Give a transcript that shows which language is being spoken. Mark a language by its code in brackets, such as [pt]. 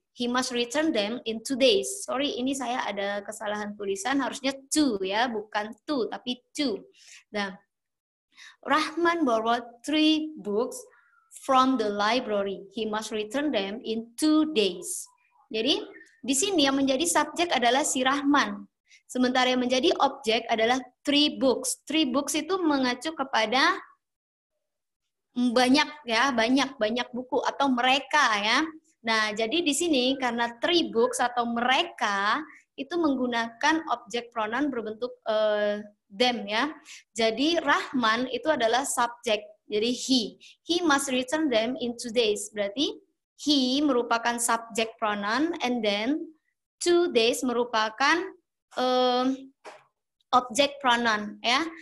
[en] He must return them in 2 days. [id] Sorry, ini saya ada kesalahan tulisan. Harusnya 2, ya, bukan 2, tapi 2. Nah, [en] Rahman borrowed 3 books from the library. He must return them in 2 days. [id] Jadi, di sini yang menjadi subjek adalah si Rahman. Sementara yang menjadi objek adalah 3 books. 3 books itu mengacu kepada banyak, ya, banyak buku atau mereka, ya. Nah, jadi di sini karena 3 books atau mereka itu menggunakan objek pronoun berbentuk them, ya. Jadi Rahman itu adalah subjek. Jadi he. [en] He must return them in 2 days. [id] Berarti he merupakan subjek pronoun and then 2 days merupakan objek pronoun, ya.